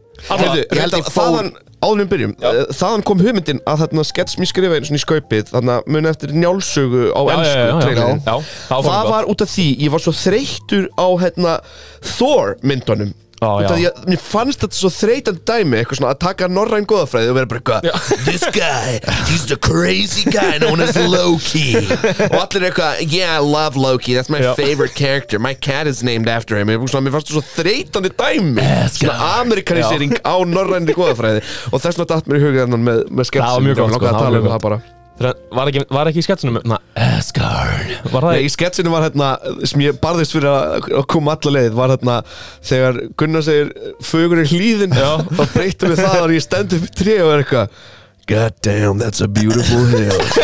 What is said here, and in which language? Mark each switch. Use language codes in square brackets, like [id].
[is] Ég held að þaðan, áður við byrjum, þaðan kom hugmyndin að þarna skets mér skrifa einu svona í skaupið, þarna muni eftir njálsögu á ensku trailerin. Það var út af því, ég var svo þreyttur á Thor myndunum. Mér fannst þetta svo þreytandi dæmi, eitthvað svona að taka norræn goðafræði og vera bara eitthvað [en] This guy, he's the crazy guy known as Loki. [is] Og allir eitthvað, [en] yeah, I love Loki, that's my favorite character, my cat is named after him. [is] Mér fannst þetta svo þreytandi dæmi, svona amerikanisering á norrænni goðafræði. Og þess vegna datt mér í huga með sketsinu. Það var mjög gott, að tala um það bara. Var ekki í sketsinu með Asgard? Nei, í sketsinu var sem ég barðist fyrir að koma alla leið, var þegar Gunnar segir fögur er hlíðin, þá breytum við það og ég stend upp í tré og er eitthvað [en] God damn, that's a beautiful hill.